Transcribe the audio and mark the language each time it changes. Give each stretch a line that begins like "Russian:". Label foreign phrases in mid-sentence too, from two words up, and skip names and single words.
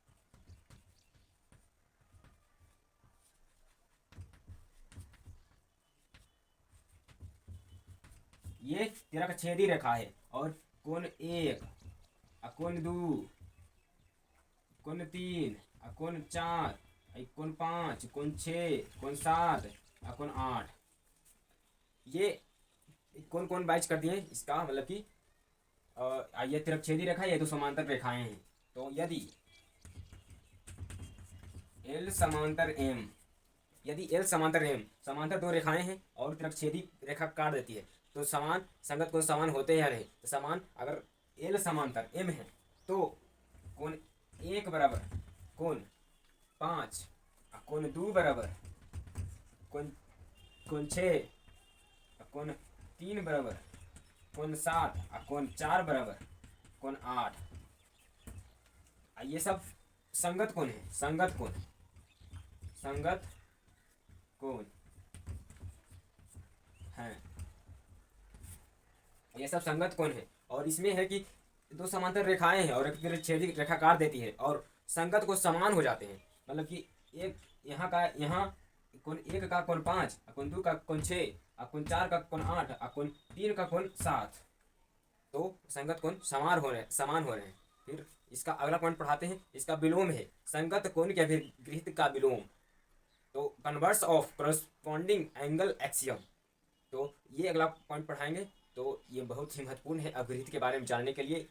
Hindi: ये तिरकछेदी रेखा है और कोण 1, कोण 2, कोण 3, कोण 4, कोण 5, कोण 6, कोण 7, कोण 8, ये कौन बाइज कर दिए इसका मतलब कि ये तिरकछेदी रेखा, ये दो समांतर रेखाएं हैं। तो यदि एल समांतर एम समांतर दो रेखाएं हैं और तिरकछेदी रेखा काट देती है, तो संगत कोण समान होते हैं या नहीं। तो समान, अगर एल समांतर एम है तो कोण 1 बराबर कोण 5, कोण 2 बराबर कोण 6, कोण 3 बराबर कोण 7, कोण 4 बराबर कोण 8, ये सब संगत कोण है। संगत कोण है, ये सब संगत कोण है। और इसमें है कि दो समांतर रेखाएं हैं और एक तिरछेदी रेखा काट देती है और संगत को समान हो जाते हैं। मतलब कि एक यहाँ कोण 1 का कोण 5, कोण 2 का कोण 6, कोण 4 का कोण 8, कोण 3 का कोण 7, तो संगत कोण समान हो रहे हैं। फिर इसका अगला पॉइंट पढ़ाते हैं, इसका विलोम है संगत कोण के अभिगृहित का विलोम, तो
English: converse of corresponding angle axiom.
Hindi: तो ये अगला पॉइंट पढ़ाएंगे। तो ये बहुत ही महत्वपूर्ण है अभिगृहित के बारे में जानने के लिए।